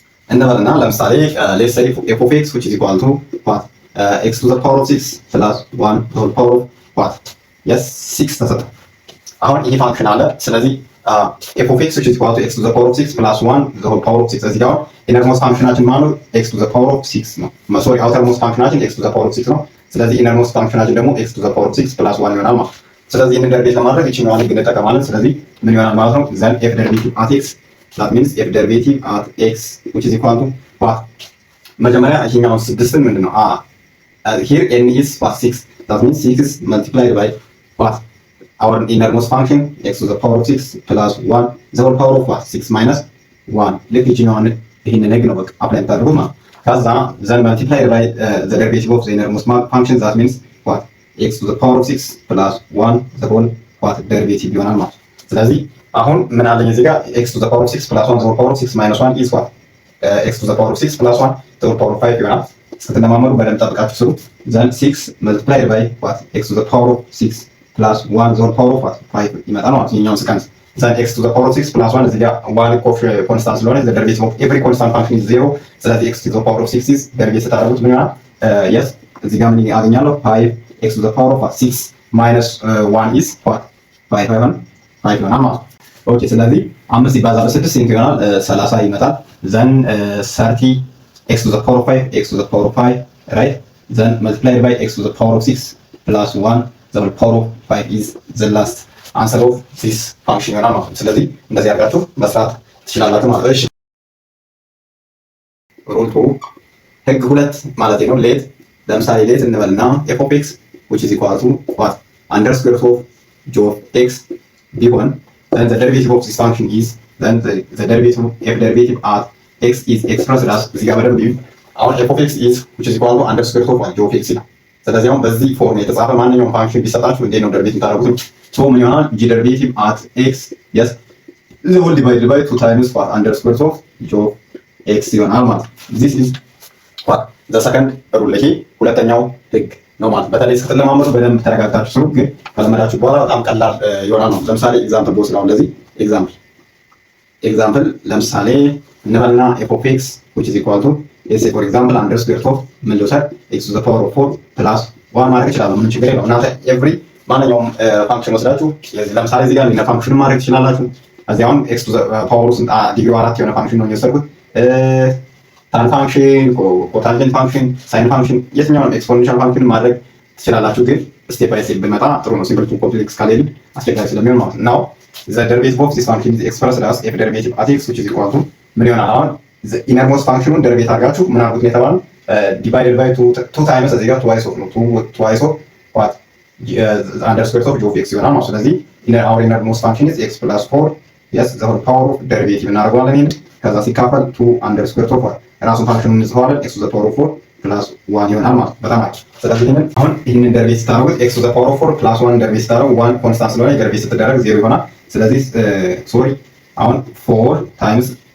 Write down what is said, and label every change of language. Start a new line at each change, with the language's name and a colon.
Amharic: እንበልና ለምሳሌ
English: ሌትስ ሴይ ኤፍ ኦፍ ኤክስ which is equal to what x to the power of 6 plus 1 to the power of what yes 6
Amharic: ተሰጠ። አሁን ይሄ ፋንክሽን አለ። ስለዚህ
English: ኤፍ ኦፍ ኤክስ which is equal to x to the power of 6 plus 1 to the whole power of 6 እዚህ ጋር ኢነርሞስት ፋንክሽናችን ማለት ነው x to the power of 6 ነው። ሶሪ አውተርሞስት ፋንክሽናችን x to the power of 6 ነው። ስለዚህ ኢነርሞስት ፋንክሽናችን ደግሞ x to the power of 6 plus 1 ይሆናል ማለት ነው።
Amharic: ስለዚህ ይህንን ደሪቬት ለማድረግ ይችኛዋን ህግ እንጠቀማለን። ስለዚህ ምን ይሆናል ማለት ነው?
English: ዘን ኤፍ ደሪቬቲቭ አት ኤክስ that means ኤፍ ደሪቬቲቭ አት ኤክስ which is equal to what
Amharic: መጀመሪያ ይሄኛው 6 ምንድነው?
English: here n is what 6 that means 6 multiplied by what our innermost function x to the power of 6 plus 1 the whole power of what 6 minus 1
Amharic: ልክ ይችኛዋን ይሄንን ህግ ነው በቃ አፕላይ ታደርጉ ማለት ከዛ ዘን
English: multiplied by the derivative of the innermost function that means what x to the power of 6 plus 1 the whole what derivative
Amharic: ይሆናል ማለት ነው። ስለዚህ አሁን ምን አለኝ እዚህ ጋር
English: x to the power of 6 plus 1 the whole power of 6 minus 1 is what x to the power of 6 plus 1 the whole power of 5
Amharic: ይሆናል። ስትለማመዱ በደንብ ጠብቃችሁ ስሩ።
English: then 6 multiplied by what x to the power of 6 plus 1 the whole power of what 5 ይመጣል ማለት ነው። ይሄኛውን ስቀንስ then x to the power of 6 plus 1 እዚህ ጋር 1 ኮንስታንት ስለሆነ the derivative of every constant function is 0
Amharic: ስለዚህ
English: x to the power of 6 is derivative
Amharic: ስታደርጉት ምን ይሆናል? yes እዚህ ጋር ምን አገኛለሁ?
English: 5 x to the power of 6 minus 1 is what 5
Amharic: ይሆናል ማለት ነው። ኦኬ ስለዚህ 5 ሲባዛ በ6 ስንት ይሆናል?
English: 30 ይመጣል። then 30 x to the power of 5 x to the power of 5 right then multiplied by x to the power of 6 plus 1 the whole power of 5 is the last answer of this function
Amharic: ይሆናል ማለት ነው። ስለዚህ እንደዚህ አድርጋችሁ መስራት ትችላላችሁ ማለት ነው። እሺ ሩል 2 ህግ 2 ማለት ነው።
English: ሌት ለምሳሌ ሌት እንበልና f of x which is equal to what under square root of g of x ቢሆን then the derivative of this function is then the derivative f derivative at x is expressed as
Amharic: እዚህ ጋር በደንብ ይሁን። አሁን
English: f of x is which is equal to under square root of g of x ይላል።
Amharic: ስለዚህ አሁን በዚህ ፎርም የተጻፈ ማንኛውም ፋንክሽን ቢሰጣችሁ እንዴት ነው ደርቤት የምታደርጉት? ሶ ምን ይሆናል?
English: ጂ ደርቤቲቭ አት ኤክስ የስ ዘ ሆል ዲቫይድድ ባይ 2 ታይምስ ዋት አንደር ስኩዌር ኦፍ ጂ ኦፍ ኤክስ
Amharic: ይሆናል ማለት ነው።
English: ዚስ ኢዝ ዋት ዘ ሰከንድ ሩል።
Amharic: ይሄ ሁለተኛው ህግ ነው ማለት። በተለይ ስትለማመዱ በደንብ ተረጋግታችሁ ስሩ። ግን ከለመዳችሁ በኋላ በጣም ቀላል ይሆናል ነው። ለምሳሌ ኤግዛምፕል ቦስ ነው። ለዚህ ኤግዛምፕል ለምሳሌ እንበልና ኤፍ ኦፍ ኤክስ
English: which is equal to let's say for example
Amharic: under square of ምን ልውሰድ x to the power of 4 plus 1 ማድረግ ይችላል። ምን ችግር የለውም። እናንተ ኤቭሪ ማንኛውም ፋንክሽን ወስዳችሁ ለምሳሌ እዚህ ጋር ሊነር ፋንክሽን ማድረግ ትችላላችሁ። እዚህ አሁን x to the power of ዲግሪ 4 የሆነ ፋንክሽን ነው የወሰድኩት። ታን ፋንክሽን፣ ኮታንጀንት ፋንክሽን፣ ሳይን ፋንክሽን የትኛውንም ኤክስፖኔንሻል ፋንክሽን ማድረግ ትችላላችሁ። ግን ስቴፕ ባይ ስቴፕ ብንመጣ ጥሩ ነው። ሲምፕል ቱ ኮምፕሌክስ ካሌል አስቸጋሪ ስለሚሆን ማለት ነው።
English: the derivative of this function is expressed as f derivative at x which is equal to
Amharic: ምን ይሆናል? አሁን ኢነርሞስት ፋንክሽኑን ደርቤት አድርጋችሁ ምን አድርጉት የተባለው ዲቫይደድ ባይ 2 ታይምስ እዚህ ጋር twice of ነው 2 of what under square of g of x ይሆናል ማለት። ስለዚህ
English: our innermost function is x plus 4
Amharic: yes the whole power of derivative እናደርገዋለን። ይሄን ከዛ ሲካፈል 2 under square of ራሱን ፋንክሽኑን እንጽፈዋለን x to the power of 4 plus 1 ይሆናል ማለት በጣም አጭር። ስለዚህ ይሄንን ደርቤት ስታደርጉት x to the power of 4 plus 1 ደርቤት ስታደርጉ 1 ኮንስታንት ስለሆነ ደርቤት ስትደረግ 0 ይሆናል። ስለዚህ ሶሪ አሁን 4 ታይምስ